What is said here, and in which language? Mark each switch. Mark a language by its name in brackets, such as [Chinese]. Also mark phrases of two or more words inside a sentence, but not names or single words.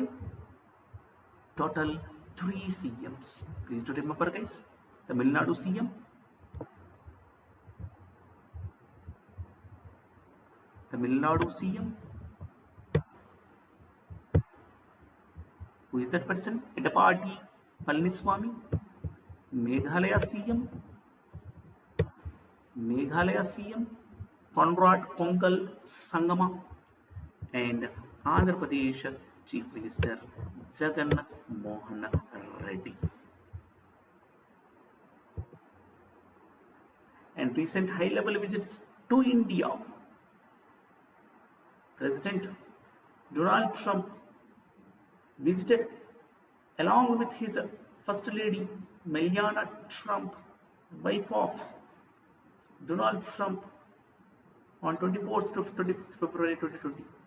[English] Total 3 CMs. Please do remember, guys. Tamil Nadu CM, Tamil Nadu CM. Who is that person? Edapati Palaniswamy. Meghalaya CM, Meghalaya CM, Conrad Kongal Sangama, and Andhra Pradesh Chief Minister Jagan Mohan Reddy. And recent high-level visits to India. President Donald Trump visited along with his First Lady Melania Trump, wife of Donald Trump, on 24th to 25th February 2020.